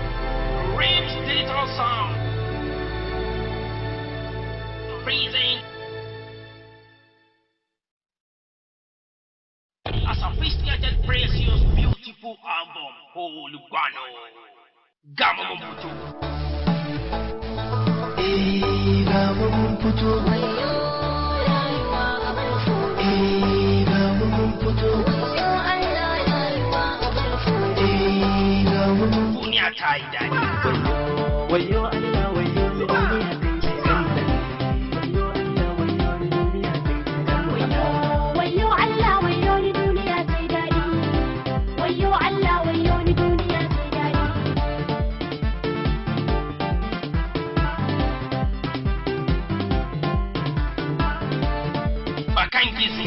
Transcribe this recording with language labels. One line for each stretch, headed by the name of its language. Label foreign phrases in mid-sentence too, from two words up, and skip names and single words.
English: Rich digital sound. Freezing. sophisticated, precious, beautiful album, Holy Guano.
Hausa: Gama Mumputu. Gama Mumputu. Gama Mumputu. Gama Mumputu. Dunia ta yi daɗi. Wayo Allah, wayo duniya sai sanda. Wayo Allah, wayo ni duniya sai daɗi. Wayo Allah, wayo ni duniya sai daɗi. Bakan gizo.